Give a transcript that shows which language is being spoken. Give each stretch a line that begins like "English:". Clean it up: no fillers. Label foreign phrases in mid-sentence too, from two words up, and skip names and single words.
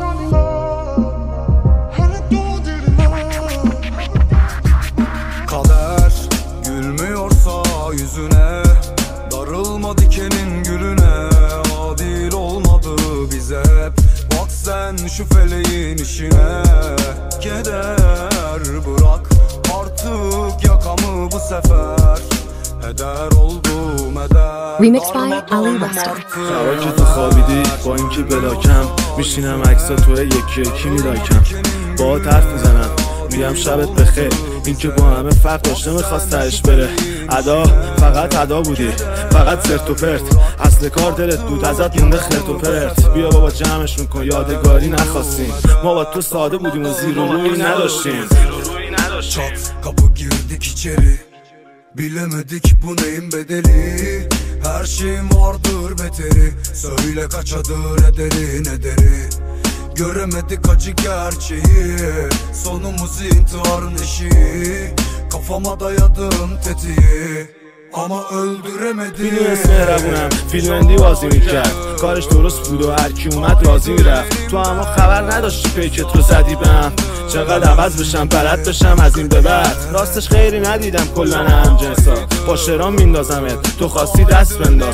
Turkish: Kader gülmüyorsa yüzüne, darılma dikenin gülüne. Adil olmadı bize hep, bak sen şu feleğin işine. Keder bırak artık yakamı bu sefer, heder oldum heder.
English: Remixed by Ali Westo.
Persian: شبا که تو خوابیدی با اینکه بلاکم میشینم عکسا توی یکی یکی میلاکم، با حرف میزنم میگم شبت بخیر. این که با همه فرق داشته میخواست تهش بره. ادا فقط ادا بودی، فقط زرت و پرت، اصل کار دلت بود ازت مونده خرت و پرت. بیا بابا جمعشون کن، یادگاری نخواستیم، ما با تو ساده بودیم و زیر و روی نداشتیم.
Turkish: Çat kapı girdik içeri, bilemedik bu neyin bedeli. Her şeyin vardır beteri, söyle kaçadır ederi. Göremedik acı gerçeği, sonumuz intiharın eşiği. Kafama dayadım tetiği ama öldüremedim.
Persian: میدونست مهربونم فیلمندی بازی میکرد، کارش درست بود و هرکی اومد راضی میرفت. تو اما خبر نداشتی پیکت رو زدی بهم، چقدر عوض بشم بلد بشم از این به بعد. راستش خیری ندیدم کلن همجنسا، با شرام میندازمت تو خواستی دست بنداز.